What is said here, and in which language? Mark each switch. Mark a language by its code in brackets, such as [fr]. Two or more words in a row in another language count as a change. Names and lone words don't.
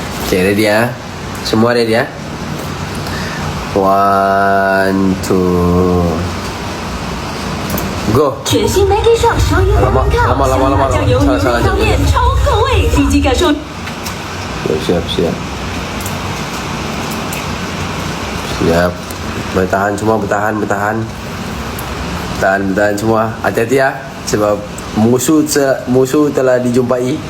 [ms] Okay, ready ya? Semua ready ya? 1, 2 Go！ [zh] 全新 Maggi 上烧鱼黄焖烤，香辣酱油牛肉汤面超够味，立即感受。 [ms] Siap. Bertahan semua, bertahan semua. Hati-hati ya, sebab musuh telah dijumpai.